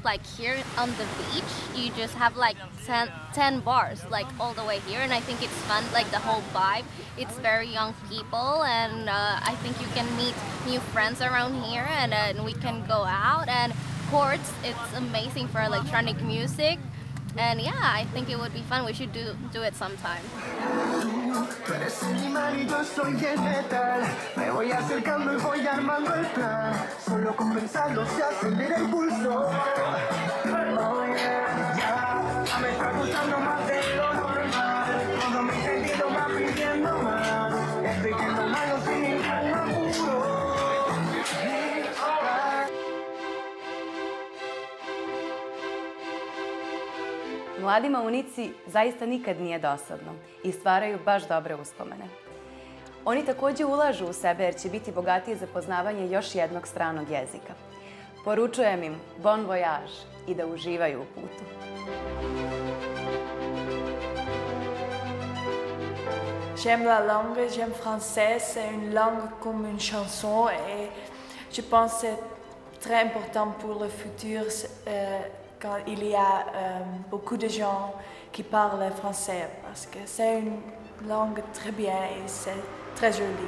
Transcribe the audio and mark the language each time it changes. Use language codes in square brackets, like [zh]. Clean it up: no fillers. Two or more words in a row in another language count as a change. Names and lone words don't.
[en] Like here on the beach, you just have like 10 bars, like all the way here, and I think it's fun, like the whole vibe. It's very young people, and I think you can meet new friends around here, and we can go out. And courts, it's amazing for electronic music. And yeah, I think it would be fun. We should do it sometime. [es] Tú eres un imán y yo soy el metal. Me voy acercando y voy armando el plan. Solo con pensarlo se acelera el pulso. [en] Oh yeah, [es] ya me está gustando más de lo normal. Todo mi sentido va pidiendo más. Estoy viendo malo sin ningún apuro. [sr] Mladima u Nici zaista nikad nije dosadno i stvaraju baš dobre uspomene. Oni također ulažu u sebe jer će biti bogatiji za poznavanje još jednog stranog jezika. Poručujem im [fr] bon voyage [sr] i da uživaju u putu. [fr] J'aime la langue, j'aime français, c'est une langue comme une chanson et je pense que c'est très important pour le futur quand il y a beaucoup de gens qui parlent français parce que c'est une langue très bien et c'est très joli.